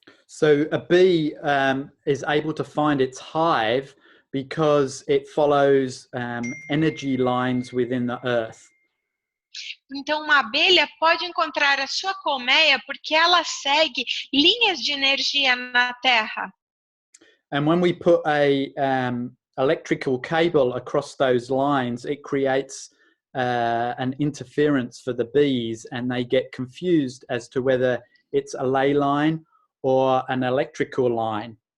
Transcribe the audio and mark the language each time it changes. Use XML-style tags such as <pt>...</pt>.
<en>So a bee is able to find its hive because it follows energy lines within the earth.</en> <pt>Então, uma abelha pode encontrar a sua colmeia porque ela segue linhas de energia na Terra.</pt> <en>And when we put a electrical cable across those lines, it creates an interference for the bees, and they get confused as to whether it's a ley line or an electrical line.</en>